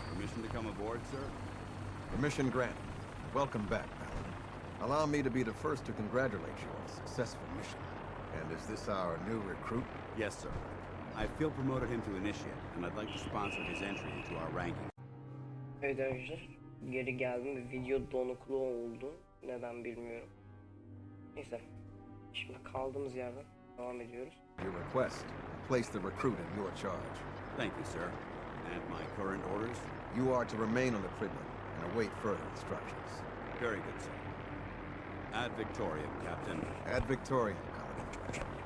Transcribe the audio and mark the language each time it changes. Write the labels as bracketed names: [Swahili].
[English] Permission to come aboard, sir? Permission granted. Welcome back, Paladin. Allow me to be the first to congratulate you on a successful mission. And is this our new recruit? Yes, sir. I feel promoted him to initiate, and I'd like to sponsor his entry into our ranking. [Turkish] Evet arkadaşlar, geri geldim. Video donuklu oldu. Neden bilmiyorum. Neyse. Şimdi kaldığımız yerden devam ediyoruz. [English] Your request. Place the recruit in your charge. Thank you, sir. And my current orders? You are to remain on the Prydwen and await further instructions. Very good, sir. Ad Victoriam, Captain. Ad Victoriam, Paladin.